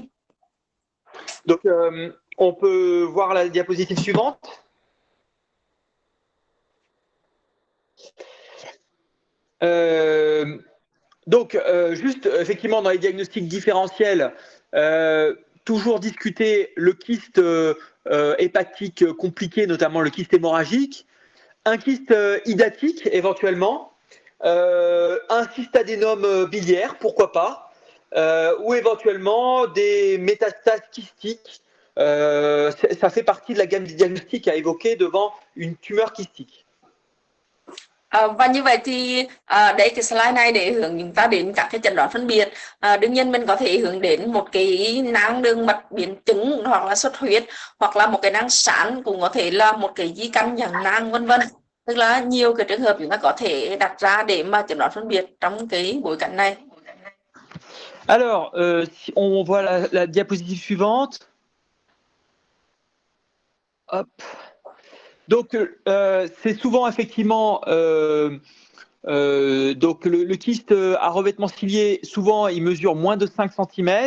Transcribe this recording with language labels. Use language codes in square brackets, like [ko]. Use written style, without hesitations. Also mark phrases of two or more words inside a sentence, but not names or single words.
[fr] Donc, on peut voir la diapositive suivante. Donc, juste effectivement dans les diagnostics différentiels, toujours discuter le kyste hépatique compliqué, notamment le kyste hémorragique, un kyste hydatique éventuellement, un cystadénome biliaire, pourquoi pas, ou éventuellement des métastases kystiques. Ça fait partie de la gamme des diagnostics à évoquer devant une tumeur kystique. [vi] Và như vậy thì đây cái slide này để hướng chúng ta đến các cái chẩn đoán phân biệt. Đương nhiên mình có thể hướng đến một cái nang đường mật biến chứng hoặc là xuất huyết, hoặc là một cái nang sán, cũng có thể là một cái di căn dạng nang vân vân. Tức là nhiều cái trường hợp chúng ta có thể đặt ra để mà chẩn đoán phân biệt trong cái bối cảnh này. [fr] Alors, si on voit la diapositive suivante. Hop. Donc, c'est souvent effectivement donc le kyste à revêtement cilié, souvent il mesure moins de 5 cm.